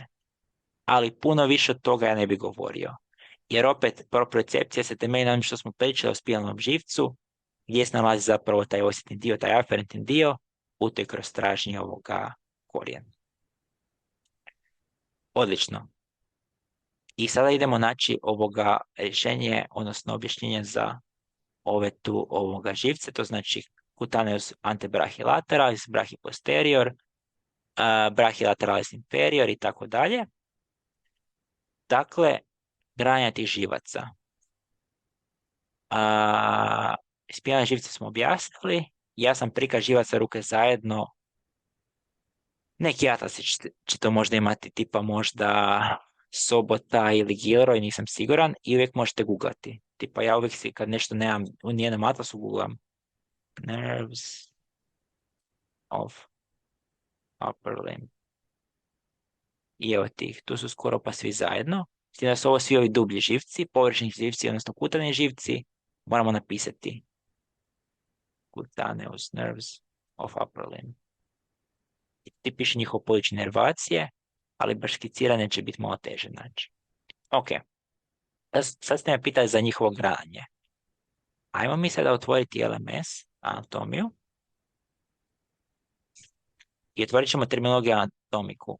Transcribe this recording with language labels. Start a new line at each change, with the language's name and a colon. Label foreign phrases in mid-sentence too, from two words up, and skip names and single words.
Croatian: Ali puno više od toga ja ne bih govorio. Jer opet, propriocepcija se temelji na onom što smo pričali o spinalnom živcu, gdje se nalazi zapravo taj osjetni dio, taj aferentni dio, putuje kroz stražnji ovoga korijena. Odlično. I sada idemo naći ovoga rješenje, odnosno objašnjenje za ove tu ovoga živce, to znači
Latin: cutaneus antebrachilateralis, brachioposterior, brachiolateralis inferior
Croatian: i tako dalje. Dakle, granja tih živaca. Spinalne živce smo objasnili. Ja sam prikaz živaca ruke zajedno. Neki atlas će to možda imati, tipa možda Sobota ili Gilroy, nisam siguran. I uvijek možete googlati. Tipa ja uvijek kad nešto nemam u nijednom atlasu googlam
English: nerves of upper limb.
Croatian: I evo tih, tu su skoro pa svi zajedno. S tim da su ovo svi ovi dublji živci, površni živci, odnosno kutani živci. Moramo napisati
English: cutaneous nerves of upper limb.
Croatian: Ti piše njihovo područje inervacije, ali baš skicirane će biti malo teže naći. Ok. Sad ste me pitali za njihovo grananje. Ajmo mi sada otvoriti LMS, anatomiju. I otvorit ćemo terminologiju anatomiku.